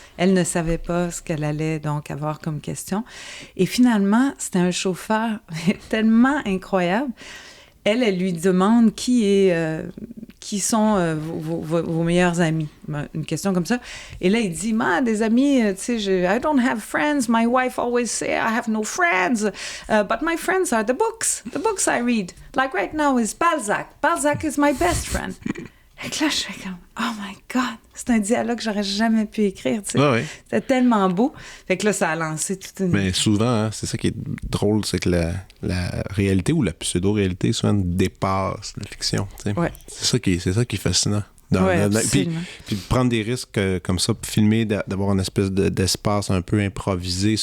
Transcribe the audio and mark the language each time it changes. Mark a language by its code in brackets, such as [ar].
[fr] Elle ne savait pas ce qu'elle allait donc avoir comme question. Et finalement, c'était un chauffeur tellement incroyable. Elle lui demande qui sont vos meilleurs amis. Une question comme ça. Et là, il dit, des amis, tu sais, [en] I don't have friends. My wife always say I have no friends. But my friends are the books I read. Like right now is Balzac. Balzac is my best friend. [fr] Et que là, je suis comme, [en] oh my God, [fr] c'est un dialogue que j'aurais jamais pu écrire, tu sais. Ah oui. C'était tellement beau. Fait que là, ça a lancé toute une... Mais souvent, hein, c'est ça qui est drôle, c'est que la réalité ou la pseudo-réalité souvent dépasse la fiction, tu sais. Ouais. C'est ça qui est fascinant. Puis de prendre des risques comme ça, filmer, d'avoir une espèce d'espace un peu improvisé.